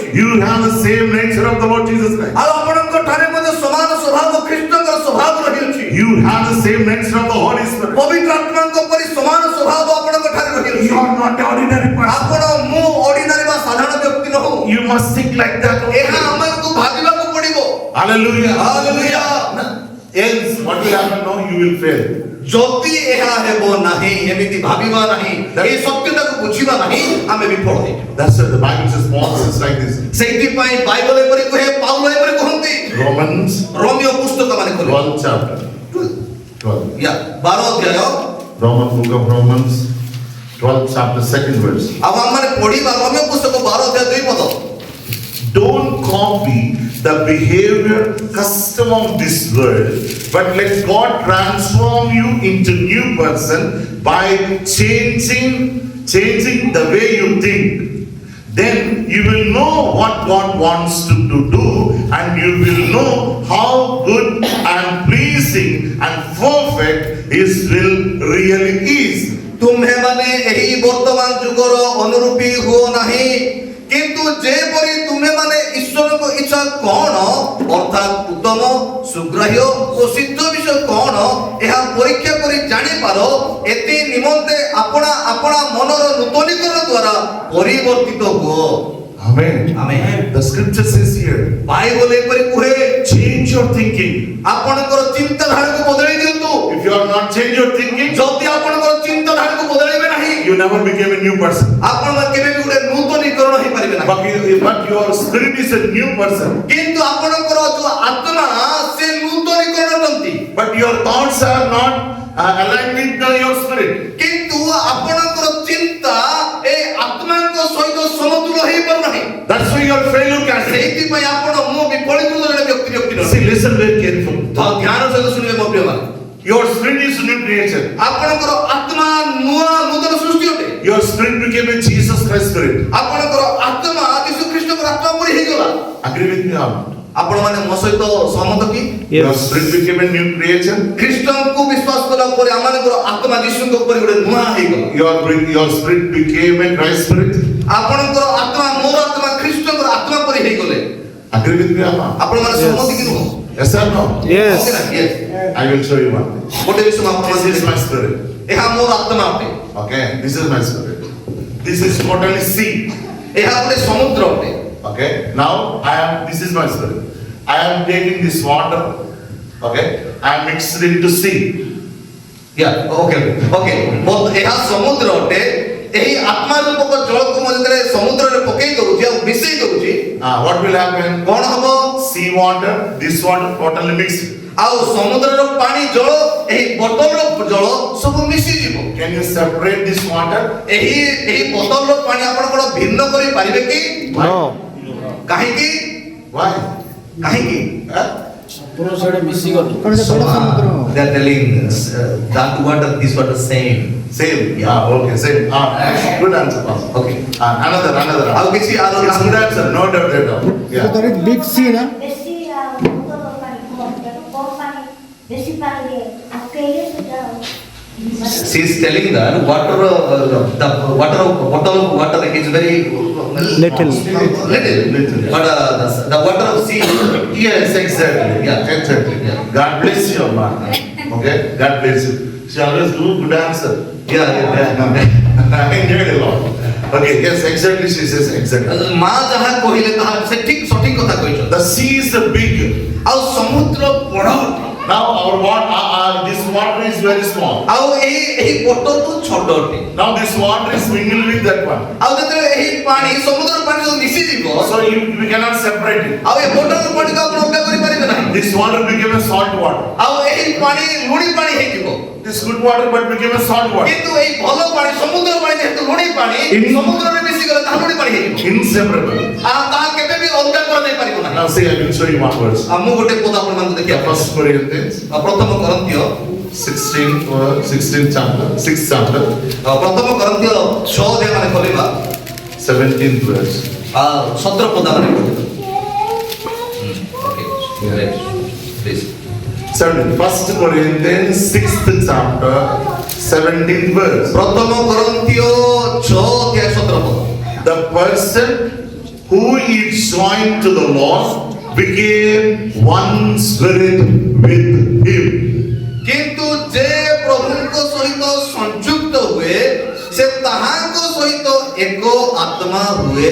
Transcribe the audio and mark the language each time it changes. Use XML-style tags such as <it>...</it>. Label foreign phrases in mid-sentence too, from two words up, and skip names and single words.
<en>You have the same nature of the Lord Jesus Christ.</en> <or>ଆଉ ଆପଣଙ୍କ ଠାରେ ମଧ୍ୟ ସମାନ ସ୍ୱଭାବ ଖ୍ରୀଷ୍ଟଙ୍କର ସ୍ୱଭାବ ରହିଅଛି</or> <en>You have the same nature of the Holy Spirit.</en> <or>ପବିତ୍ର ଆତ୍ମାଙ୍କ ପରି ସମାନ ସ୍ୱଭାବ ଆପଣଙ୍କ ଠାରେ ରହିଅଛି</or> <en>You are not an ordinary person.</en> <or>ଆପଣ ମୁଁ ଅର୍ଡିନାରୀ ବା ସାଧାରଣ ବ୍ୟକ୍ତି ନହୁ</or> <en>You must think like that.</en> <or>ଏହା ଆମକୁ ଭାବିବାକୁ ପଡିବ</or> <en>Hallelujah. Hallelujah. Else, what will happen? No, you will fail.</en> <or>ଯଦି ଏହା ହେବ ନାହିଁ ଏମିତି ଭାବିବା ନାହିଁ ଏହି ସତ୍ୟତାକୁ ବୁଝିବା ନାହିଁ ଆମେ ବିଫଳ ହେଇଯିବା</or> <en>That's why the Bible says, Paul says like this.</en> <or>ସେଇଥିପାଇଁ ବାଇବଲ ଏପରି କୁହେ ପାଉଲ ଏପରି କହନ୍ତି</or> <en>Romans</en> <or>ରୋମିଓ ପୁସ୍ତକ ମାନେ ଖୋଲ</or> <en>12th chapter. 12.</en> <or>ୟା 12 ଅଧ୍ୟାୟ</or> <en>Book of Romans, 12th chapter, 2nd verse.</en> <or>ଆଉ ଆମମାନେ ପଢିବା ରୋମିଓ ପୁସ୍ତକ 12 ଅଧ୍ୟାୟ 2 ପଦ</or> <en>Don't copy the behavior, custom of this world, but let God transform you into new person by changing the way you think. Then you will know what God wants to do, and you will know how good and pleasing and perfect His will really is.</en> <or>ତୁମ୍ଭେ ମାନେ ଏହି ବର୍ତ୍ତମାନ ଯୁଗର ଅନୁରୂପୀ ହୁଅ ନାହିଁ କିନ୍ତୁ ଯେପରି ତୁମେ ମାନେ ଈଶ୍ୱରଙ୍କ ଇଚ୍ଛା କଣ ଅର୍ଥାତ୍ ଉତ୍ତମ ସୁଗ୍ରାହ୍ୟ ଓ ସିଦ୍ଧ ବିଷୟ କଣ ଏହା ପରୀକ୍ଷା କରି ଜାଣିପାର ଏଥି ନିମନ୍ତେ ଆପଣା ଆପଣା ମନର ନୂତନୀକରଣ ଦ୍ୱାରା ପରିବର୍ତ୍ତିତ ହୁଅ</or> <en>Amen. Amen. The scripture says here,</en> <or>ବାଇବଲ ଏପରି କୁହେ</or> <en>change your thinking.</en> <or>ଆପଣଙ୍କର ଚିନ୍ତାଧାରାକୁ ବଦଳେଇ ଦିଅନ୍ତୁ</or> <en>If you are not change your thinking,</en> <or>ଯଦି ଆପଣଙ୍କର ଚିନ୍ତାଧାରାକୁ ବଦଳେଇବେ ନାହିଁ</or> <en>you never became a new person.</en> <or>ଆପଣ କେବେ ବି ଗୋଟେ ନୂତନୀକରଣ ହେଇପାରିବେ ନାହିଁ</or> <en>But your spirit is a new person.</en> <or>କିନ୍ତୁ ଆପଣଙ୍କର ଯୋଉ ଆତ୍ମା ସେ ନୂତନୀକରଣ ଅଟନ୍ତି</or> <en>But your thoughts are not aligned with your spirit.</en> <or>କିନ୍ତୁ ଆପଣଙ୍କର ଚିନ୍ତା ଏ ଆତ୍ମାଙ୍କ ସହିତ ସମତୁଲ ହେଇପାରୁ ନାହିଁ</or> <en>That's why your failure can say.</en> <or>ସେଇଥିପାଇଁ ଆପଣ ମୁଁ ବିଫଳୀକୃତ ଜଣେ ବ୍ୟକ୍ତି</or> <en>See, listen very carefully.</en> <or>ତ ଧ୍ୟାନ ସହିତ ଶୁଣିବେ ମୋ ପ୍ରିୟମାନେ</or> <en>Your spirit is new creation.</en> <or>ଆପଣଙ୍କର ଆତ୍ମା ନୂତନ ସୃଷ୍ଟି ଅଟେ</or> <en>Your spirit became a Jesus Christ spirit.</en> <or>ଆପଣଙ୍କର ଆତ୍ମା ଯୀଶୁ ଖ୍ରୀଷ୍ଟଙ୍କର ଆତ୍ମା ପରି ହେଇଗଲା</or> <en>Agree with me or not?</en> <or>ଆପଣ ମାନେ ମୋ ସହିତ ସହମତ କି</or> <en>Your spirit became a new creation.</en> <or>ଖ୍ରୀଷ୍ଟଙ୍କୁ ବିଶ୍ୱାସ କଲା ପରେ ଆମମାନଙ୍କର ଆତ୍ମା ଯୀଶୁଙ୍କ ଉପରେ ଗୋଟେ ନୂଆ ହେଇଗଲା</or> <en>Your spirit became a Christ spirit.</en> <or>ଆପଣଙ୍କର ଆତ୍ମା ମୋର ଆତ୍ମା ଖ୍ରୀଷ୍ଟଙ୍କର ଆତ୍ମା ପରି ହେଇଗଲେ</or> <en>Agree with me or not?</en> <or>ଆପଣ ମାନେ ସହମତ କି ନୁହଁ</or> <en>Yes or no? Yes. Yes. I will show you one thing.</en> <or>ଗୋଟେ ବିଷୟ ମୁଁ ଆପଣଙ୍କୁ</or> <en>This is my spirit.</en> <or>ଏହା ମୋର ଆତ୍ମା ଅଟେ</or> <en>Okay, this is my spirit. This is totally sea.</en> <or>ଏହା ଗୋଟେ ସମୁଦ୍ର ଅଟେ</or> <en>Okay, now this is my spirit. I am taking this water. Okay, I am mixed into sea.</en> <or>ୟା</or> <en>okay okay</en> <or>ଏହା ସମୁଦ୍ର ଅଟେ ଏହି ଆତ୍ମା ରୂପକ ଜଳକୁ ମୁଁ ଯେତେବେଳେ ସମୁଦ୍ରରେ ପକେଇ ଦଉଛି ଆଉ ମିଶେଇ ଦଉଛି</or> <en>What will happen?</en> <or>କଣ ହବ</or> <en>Sea water, this water totally mixed.</en> <or>ଆଉ ସମୁଦ୍ରର ପାଣି ଜଳ ଏହି ବୋତଲର ଜଳ ସବୁ ମିଶିଯିବ</or> <en>Can you separate this water?</en> <or>ଏହି ବୋତଲର ପାଣି ଆପଣ କଣ ଭିନ୍ନ କରି ପାରିବେ କି</or> <en>No.</en> <or>କାହିଁକି</or> <en>Why?</en> <or>କାହିଁକି ପୁରା ସେଟା ମିଶି ଗଲି</or> <en>they are telling that water this water same Same. Yeah. Okay. Same. Good answer, Pastor. okay Another.</en> <or>ଆଉ କିଛି ଆର</or> <en>It's good answer. No doubt at all. Yeah. There is big sea, na?</en> <or>ବେଶୀ ବୋତଲ ପାଣି କମ୍ ପାଣି ବେଶୀ ପାଣିରେ ଆକେଇଲେ ସେଟା</or> <en>she is telling that water the water bottle of water is very Little. but the water of sea Yes, exactly. Yeah. Exactly. Yeah. God bless you, man. Okay. God bless you. She always do good answer. yeah I enjoyed a lot. Okay. Yes, exactly. She says exactly.</en> <or>ମା ଯାହା କହିଲେ ତାହା ସେ ଠିକ ସଠିକ କଥା କହିଛନ୍ତି</or> <en>The sea is a big.</en> <or>ଆଉ ସମୁଦ୍ର ବଡ଼</or> <en>Now our water, this water is very small.</en> <or>ଆଉ ଏହି ବୋଟଲଠୁ ଛୋଟ ଅଟେ।</or> <en>Now this water is mingled with that one.</en> <or>ଆଉ ଯେତେବେଳେ ଏହି ପାଣି ସମୁଦ୍ର ପାଣି ସହିତ ମିଶିଯିବ</or> <en>So we cannot separate it.</en> <or>ଆଉ ଏ ବୋଟଲ ପାଣିକୁ ଆପଣ ଅଲଗା କରିପାରିବେ ନାହିଁ।</or> <en>This water became a salt water.</en> <or>ଆଉ ଏହି ପାଣି ଲୁଣି ପାଣି ହେଇଯିବ।</or> <en>This good water but became a salt water.</en> <or>କିନ୍ତୁ ଏହି ଭଲ ପାଣି ସମୁଦ୍ର ପାଣି ଯେହେତୁ ଲୁଣି ପାଣି ସମୁଦ୍ରରେ ମିଶିଗଲେ ତାହା ଲୁଣି ପାଣି ହେଇଯିବ।</or> <en>Inseparable.</en> <or>ତାହା କେବେ ବି ଅଲଗା କରାଯାଇ ପାରିବ ନାହିଁ।</or> <en>Now see, I will show you one verse.</en> <or>ମୁଁ ଗୋଟେ ପଦ ଆପଣମାନଙ୍କୁ</or> <en>The</en> <or>ଦେଖିବାକୁ</or> <en>first Corinthians</en> <or>ପ୍ରଥମ କରନ୍ତୀୟ</or> <en>16th chapter, 6th chapter,</en> <or>ପ୍ରଥମ କରନ୍ତୀୟ 6 ଅଧ୍ୟାୟ ମାନେ ଖୋଲିବା</or> <en>17th verse.</en> <or>17 ପଦ ମାନେ ପଢିବା।</or> <en>okay please 1st Corinthians 6th chapter, 17th verse.</en> <or>ପ୍ରଥମ କରନ୍ତୀୟ 6 ଅଧ୍ୟାୟ 17 ପଦ।</or> <en>The person who is joined to the Lord became one spirit with him.</en> <or>କିନ୍ତୁ ଯେ ପ୍ରଭୁଙ୍କ ସହିତ ସଂଯୁକ୍ତ ହୁଏ ସେ ତାହାଙ୍କ ସହିତ ଏକ ଆତ୍ମା ହୁଏ।</or>